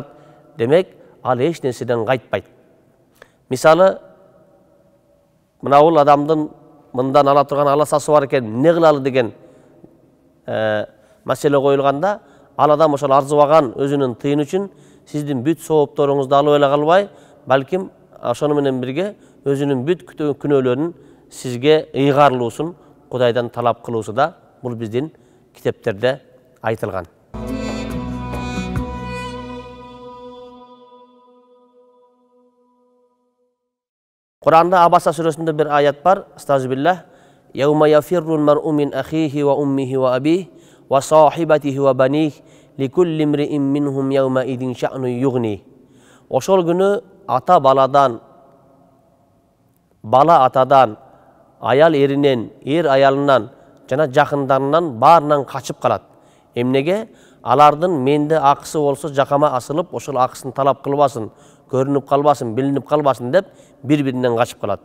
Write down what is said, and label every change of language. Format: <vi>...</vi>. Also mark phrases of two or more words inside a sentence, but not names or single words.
<ky>Демек, ал эч нерседен кайтпайт. Мисалы, мына бул адамдын мындан ала турган аласасы бар экен, эмне кылалы деген маселе коюлганда, ал адам ошол арзыбаган өзүнүн тыйын үчүн сиздин бүт соопторуңузду алып эле калбай, балким ошону менен бирге өзүнүн бүт күнөөлөрүн сизге ыйгарылуусун Кудайдан талап кылуусу да бул биздин китептерде айтылган. Куранда Абаса сүрөсүндө бир аят бар. Астагфируллах.</ky> <ar>يوم يفر المرء من أخيه وأمه وأبيه وصاحبته وبنيه لكل امرئ منهم يومئذ شأن يغني.</ar> <ky>Ошол күнү ата баладан, бала атадан, аял эринен, эр аялынан жана жакындарынан баарынан качып калат. Эмнеге? Алардын менде акысы болсо жакама асылып, ошол акысын талап кылбасын, көрүнүп калбасын, билинип калбасын деп бири-биринен качып калат.</ky>